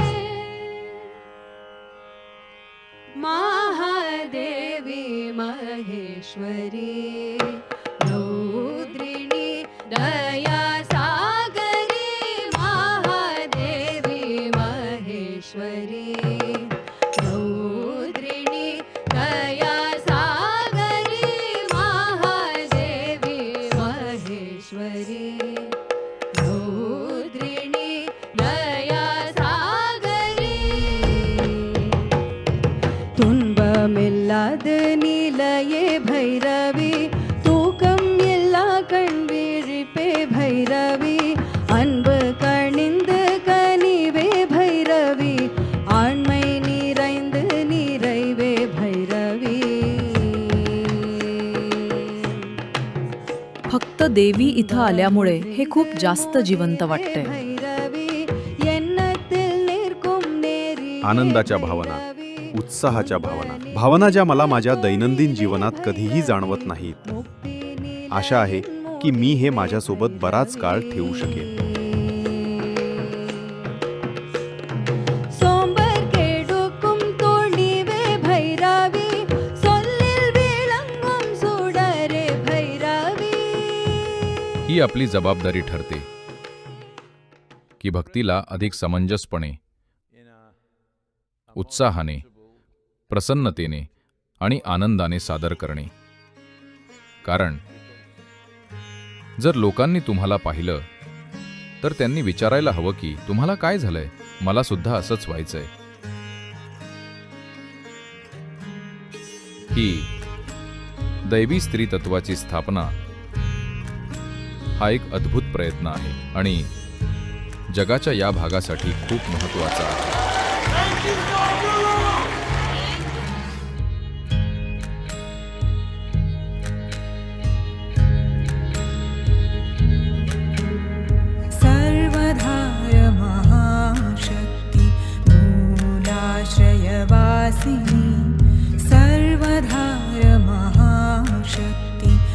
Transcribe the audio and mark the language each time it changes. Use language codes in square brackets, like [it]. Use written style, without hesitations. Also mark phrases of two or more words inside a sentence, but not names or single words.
[sa] महादेवी महेश्वरी रौद्रिणी दया सागरी महादेवी महेश्वरी रौद्रिणी दया सागरी महादेवी महेश्वरी रौद्रिणी दया सागरी [ta] துன்பமில்லாத நிலையே பைரவி தூக்கம் எல்லா கண் விழிப்பே பைரவி அன்பு கணிந்து கனிவே பைரவி ஆண்மை நிறைந்து நிறைவே பைரவி [mr] फक्त देवी इथं आल्यामुळे हे खूप जास्त जिवंत वाटतंय. [ta] भैरवी எண்ணத்தில் நிற்கும் நேரி [mr] आनंदाच्या भावना, उत्साहाच्या भावना ज्या मला माझ्या दैनंदिन जीवनात कधीही जाणवत नाहीत. आशा आहे की मी हे माझ्यासोबत बराच काळ ठेवू शकेन. [ta] சோம்பர் கெடுக்கும் துணிவே பைரவி சொல்லில் விளங்கும் சுடரே பைரவி [mr] ही आपली जबाबदारी ठरते की भक्तीला अधिक समंजसपणे, उत्साहाने, प्रसन्नतेने आणि आनंदाने सादर करणे. कारण जर लोकांनी तुम्हाला पाहिलं तर त्यांनी विचारायला हवं की तुम्हाला काय झालंय, मला सुद्धा असंच व्हायचंय. ही दैवी स्त्री तत्वाची स्थापना हा एक अद्भुत प्रयत्न आहे आणि जगाच्या या भागासाठी खूप महत्त्वाचा आहे. [sa] सर्वधाय महाशक्ति मूलाश्रयवासिनी सर्वधाय महाशक्ति